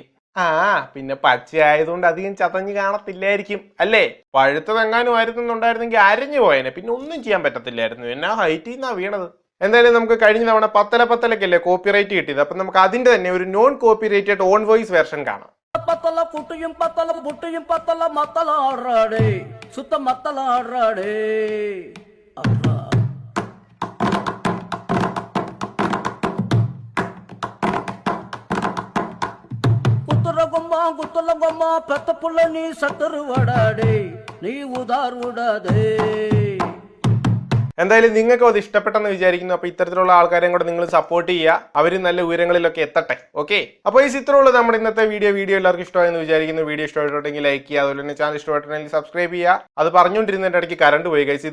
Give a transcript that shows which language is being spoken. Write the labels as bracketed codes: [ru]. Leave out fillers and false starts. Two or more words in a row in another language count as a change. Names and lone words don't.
[ml] പിന്നെ പച്ചയായതുകൊണ്ട് അധികം ചതഞ്ഞ് കാണത്തില്ലായിരിക്കും അല്ലേ? പഴുത്തതെങ്ങാനും ആയിരുന്നുണ്ടായിരുന്നെങ്കിൽ അരഞ്ഞു പോയേനെ, പിന്നെ ഒന്നും ചെയ്യാൻ പറ്റത്തില്ലായിരുന്നു. എന്നാ ഹൈറ്റിൽ നിന്നാ വീണത്. എന്തായാലും നമുക്ക് കഴിഞ്ഞ തവണ പത്തലക്കല്ലേ കോപ്പിറൈറ്റ് കിട്ടിയത്. അപ്പൊ നമുക്ക് അതിന്റെ തന്നെ ഒരു [en] non copyrighted own voice version [ml] കാണാം. [ta] பத்தல குட்டியும் பத்தல புட்டியும் பத்தல மத்தலாடுறாடே சுத்த மத்தலாடுறாடே. குத்துல கொம்மா பெத்த புள்ள நீ சத்துரு வடாடே நீ உதார் விடாதே. [ml] എന്തായാലും നിങ്ങൾക്ക് അത് ഇഷ്ടപ്പെട്ടെന്ന് വിചാരിക്കുന്നു. അപ്പൊ ഇത്തരത്തിലുള്ള ആൾക്കാരെയും കൂടെ നിങ്ങൾ സപ്പോർട്ട് ചെയ്യുക. അവരും നല്ല ഉയരങ്ങളിലൊക്കെ എത്തട്ടെ. ഓക്കെ, അപ്പോൾ ഈ ഇത്രയുള്ള നമ്മുടെ ഇന്നത്തെ വീഡിയോ എല്ലാവർക്കും ഇഷ്ടമായെന്ന് വിചാരിക്കുന്നു. വീഡിയോ ഇഷ്ടമായിട്ടുണ്ടെങ്കിൽ ലൈക്ക് ചെയ്യുക. അതുപോലെ തന്നെ ചാനൽ ഇഷ്ടമായിട്ടുണ്ടെങ്കിൽ സബ്സ്ക്രൈബ് ചെയ്യുക. അത് പറഞ്ഞുകൊണ്ടിരുന്നതിന്റെ ഇടയ്ക്ക് കറണ്ട് പോയി കഴിച്ചു.